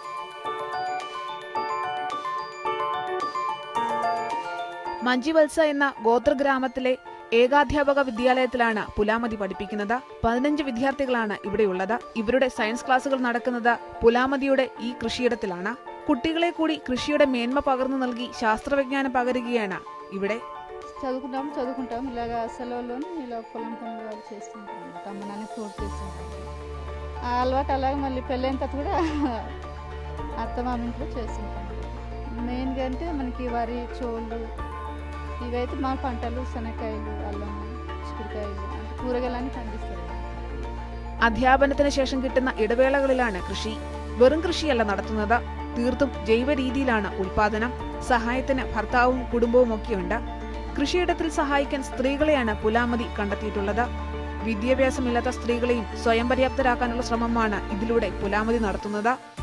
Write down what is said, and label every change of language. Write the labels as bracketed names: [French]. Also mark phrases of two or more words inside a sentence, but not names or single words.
[Malayalam] മഞ്ജിവത്സ എന്ന ഗോത്രഗ്രാമത്തിലെ ഏകാധ്യാപക വിദ്യാലയത്തിലാണ് പുലാമതി പഠിപ്പിക്കുന്നത്. 15 വിദ്യാർത്ഥികളാണ് ഇവിടെയുള്ളത്. ഇവരുടെ സയൻസ് ക്ലാസുകൾ നടക്കുന്നത് പുലാമതിയുടെ ഈ കൃഷിയിടത്തിലാണ്. കുട്ടികളെ കൂടി കൃഷിയുടെ മേന്മ പകർന്നു നൽകി ശാസ്ത്രവിജ്ഞാനം പകരുകയാണ് ഇവിടെ. [Telugu] చదువుకుంటాం ఇలాగ సెలవుల్లోనే ఇలా పొలం పనులు వాళ్ళు చేస్తుంటాం. అమ్మ నాన్న తోడు చేస్తుంటాం. ఆ అలవాటు అలాగే మళ్ళీ పెళ్ళైన తర్వాత కూడా అత్త మామ ఇంట్లో చేస్తుంటాం. మెయిన్గా అంటే మనకి వరి, చోళ్ళు ఇవైతే మా పంటలు, శనక్కాయలు, అల్లం, చిక్కుడుకాయలు అంటే కూరగాయలన్నీ పండిస్తారు. [Malayalam] അധ്യാപനത്തിന് ശേഷം കിട്ടുന്ന ഇടവേളകളിലാണ് കൃഷി. വെറും കൃഷിയല്ല നടത്തുന്നത്, തീർത്തും ജൈവ രീതിയിലാണ് ഉൽപാദനം. സഹായത്തിന് ഭർത്താവും കുടുംബവും ഒക്കെയുണ്ട്. കൃഷിയിടത്തിൽ സഹായിക്കാൻ സ്ത്രീകളെയാണ് പുലാമതി കണ്ടെത്തിയിട്ടുള്ളത്. വിദ്യാഭ്യാസമില്ലാത്ത സ്ത്രീകളെയും സ്വയം പര്യാപ്തരാക്കാനുള്ള ശ്രമമാണ് ഇതിലൂടെ പുലാമതി നടത്തുന്നത്.